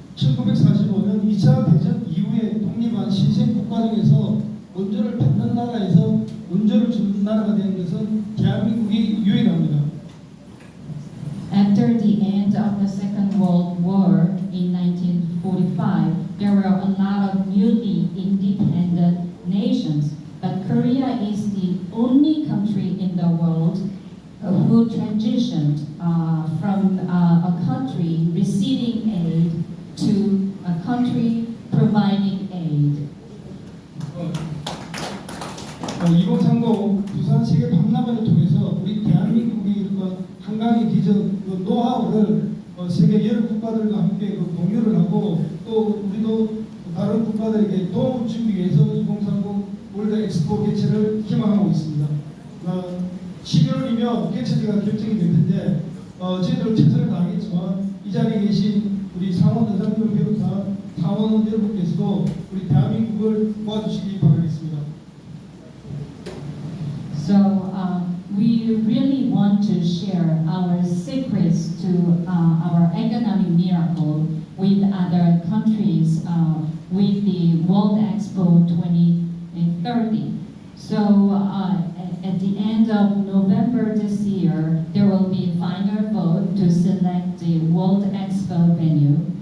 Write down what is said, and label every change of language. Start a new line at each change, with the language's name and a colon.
Korean: 1945년 2차 대전 이후에 독립한 신생 국가 중에서 원조를 받는 나라에서 원조를 주는 나라가 된 것은 대한민국이 유일합니다.
English: After the end of the Second World War in 1945, there were a lot of newly independent nations, but Korea is the only country in the world who transitioned from a country receiving aid to a country providing aid.
Korean: 2030 부산 세계 박람회를 통해서 우리 대한민국이 한강의 기적 노하우를 세계 여러 국가들과 함께 공유를 하고 또 우리도 다른 국가들에게 도움을 주기 위해서 2030 월드 엑스포 개최를 희망하고 있습니다. 11월이면 개최지가 결정이 될 텐데 저희들 최선을 다하겠지만 이 자리에 계신 우리 상원 의장님을 비롯한 상원 여러분께서도 우리 대한민국을 도와주시기 바라겠습니다.
English: So we really want to share our secrets to our economic miracle with other countries with the World Expo 2030. So at the end of November this year, there will be a final vote to select the World Expo venue.